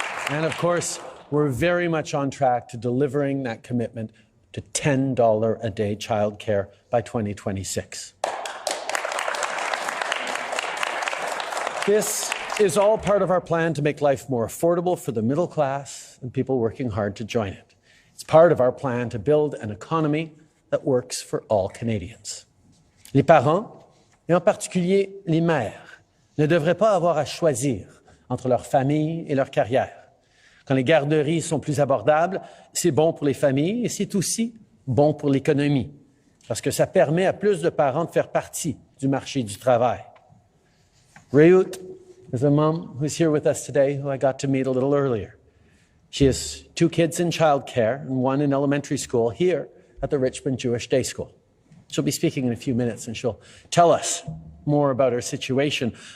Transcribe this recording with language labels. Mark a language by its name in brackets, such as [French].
[English] And of course, we're very much on track to delivering that commitment to $10 a day childcare by 2026. This is all part of our plan to make life more affordable for the middle class and people working hard to join it. It's part of our plan to build an economy that works for all Canadians. [French] Les parents, et en particulier les mères, ne devraient pas avoir à choisir entre leur famille et leur carrière. Quand les garderies sont plus abordables, c'est bon pour les familles et c'est aussi bon pour l'économie, parce que ça permet à plus de parents de faire partie du marché du travail. [English] Rayut is a mom who's here with us today, who I got to meet a little earlier. She has 2 kids in childcare and 1 in elementary school here at the Richmond Jewish Day School. She'll be speaking in a few minutes and she'll tell us more about her situation.